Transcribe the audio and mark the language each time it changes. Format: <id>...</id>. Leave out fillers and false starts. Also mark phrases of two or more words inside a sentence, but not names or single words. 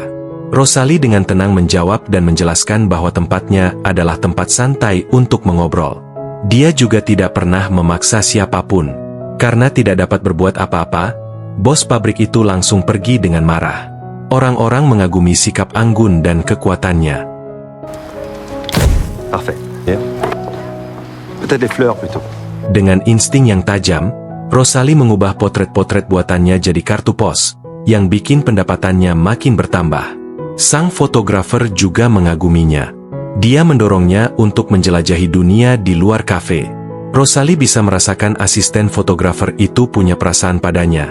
<id>Rosalie dengan tenang menjawab dan menjelaskan bahwa tempatnya adalah tempat santai untuk mengobrol. Dia juga tidak pernah memaksa siapapun. Karena tidak dapat berbuat apa-apa, bos pabrik itu langsung pergi dengan marah. Orang-orang mengagumi sikap anggun dan kekuatannya.</id> <fr>Parfait. Yeah. Peut-être des fleurs plutôt.</fr> <id>Dengan insting yang tajam, Rosalie mengubah potret-potret buatannya jadi kartu pos, yang bikin pendapatannya makin bertambah. Sang fotografer juga mengaguminya. Dia mendorongnya untuk menjelajahi dunia di luar kafe. Rosalie bisa merasakan asisten fotografer itu punya perasaan padanya.</id>